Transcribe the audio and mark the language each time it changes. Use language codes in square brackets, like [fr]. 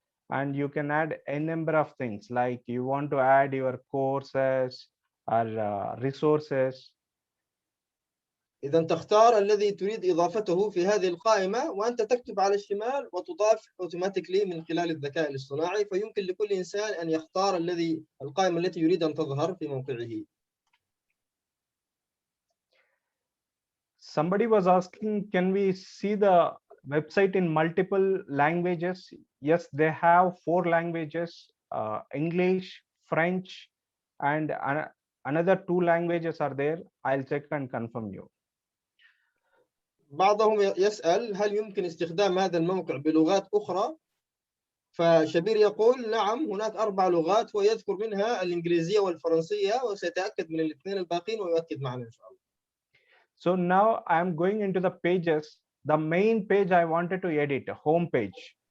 [en] And you can add a number of things like you want to add your courses or resources. [ar] إذا تختار الذي تريد إضافته في هذه القائمة وأنت تكتب على الشمال وتضاف automatically من خلال الذكاء الاصطناعي. فيمكن لكل إنسان أن يختار القائمة التي يريد أن تظهر في موقعه. [en] Somebody was asking, can we see the website in multiple languages? Yes, they have 4 languages, English, French, and another 2 languages are there. I'll check and confirm you. [ar] بعضهم يسأل هل يمكن استخدام هذا الموقع بلغات أخرى؟ فشبير يقول نعم، هناك 4 لغات ويذكر منها الإنجليزية والفرنسية، وسيتأكد من الاثنين الباقين ويؤكد معنا إن شاء الله. [en] So now I'm going into the pages. The main page I wanted to edit, home page.